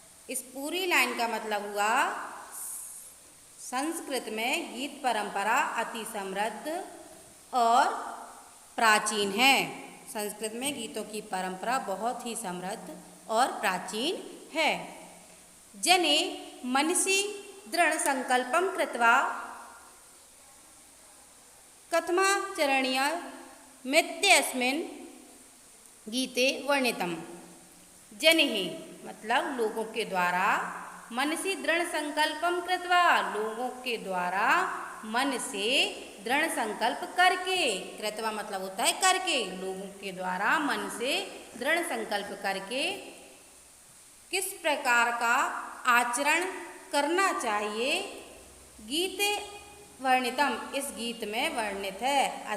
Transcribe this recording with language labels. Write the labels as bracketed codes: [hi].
[hi] इस पूरी लाइन का मतलब हुआ संस्कृत में गीत परंपरा अति समृद्ध और प्राचीन है। संस्कृत में गीतों की परंपरा बहुत ही समृद्ध और प्राचीन है। [sa] जने मनसि दृढ़ संकल्पं कृत्वा कथमाचरणीयमित्यस्मिन् गीते वर्णितम्। [hi] जनेः मतलब लोगों के द्वारा, [sa] मनसि दृढ़ संकल्पं कृत्वा [hi] लोगों के द्वारा, मन से दृढ़ संकल्प करके, कृत्वा मतलब होता है करके, लोगों के द्वारा मन से दृढ़ संकल्प करके किस प्रकार का आचरण करना चाहिए, [sa] गीते वर्णितम [hi] इस गीत में वर्णित है।